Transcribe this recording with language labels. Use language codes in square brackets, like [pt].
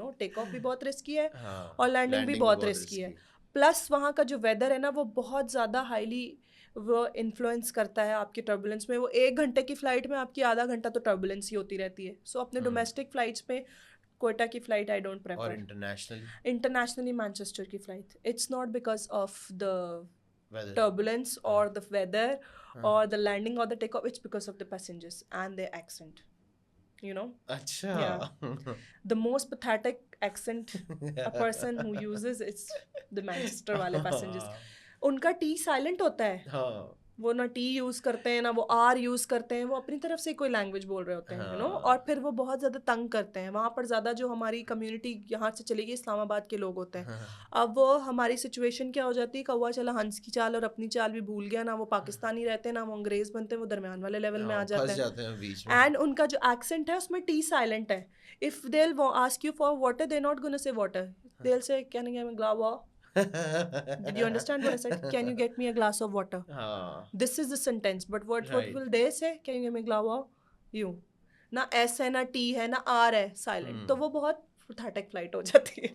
[ur] ٹیک of بھی بہت risky ہے اور لینڈنگ بھی بہت رسکی ہے. پلس وہاں کا جو ویدر ہے نا وہ بہت زیادہ ہائیلی وہ انفلوئنس کرتا ہے آپ کی ٹربولنس میں. وہ 1 گھنٹے کی فلائٹ میں آپ کی آدھا گھنٹہ تو ٹربولنس ہی ہوتی رہتی ہے. سو اپنے ڈومیسٹک فلائٹس میں کوئٹہ کی فلائٹ [en] I don't prefer. [ur] اور انٹرنیشنلی مانچسٹر کی flight, [en] It's not because of the turbulence or the weather or the landing or the takeoff, it's because of the passengers and their accent. [ur] Achha. [en] Yeah. The most pathetic accent a person who uses is the Manchester wale passengers. [ur] ان کا T silent ہوتا ہے. وہ نہ T use کرتے ہیں نہ وہ are use کرتے ہیں, وہ اپنی طرف سے کوئی لینگویج بول رہے ہوتے ہیں [en] you know, [ur] اور پھر وہ بہت زیادہ تنگ کرتے ہیں. وہاں پر زیادہ جو ہماری کمیونٹی یہاں سے چلے گی اسلام آباد کے لوگ ہوتے ہیں. اب وہ ہماری سچویشن کیا ہو جاتی ہے, کوا چلا ہنس کی چال اور اپنی چال بھی بھول گیا, نہ وہ پاکستانی رہتے ہیں نہ وہ انگریز بنتے ہیں, وہ درمیان والے لیول میں آ جاتے ہیں. اینڈ ان کا جو ایکسنٹ ہے اس میں ٹی سائلنٹ ہے. [en] If they will ask you for water they not gonna say water, they will say can you give me glass. Did you understand what I said? Can you get me a glass of water? This is the sentence. But what will they say? Can you get me a glass of you? [ur] نہ S ہے نہ T ہے نہ are ہے, silent. تو وہ بہت پتھاٹک flight ہو جاتی ہے.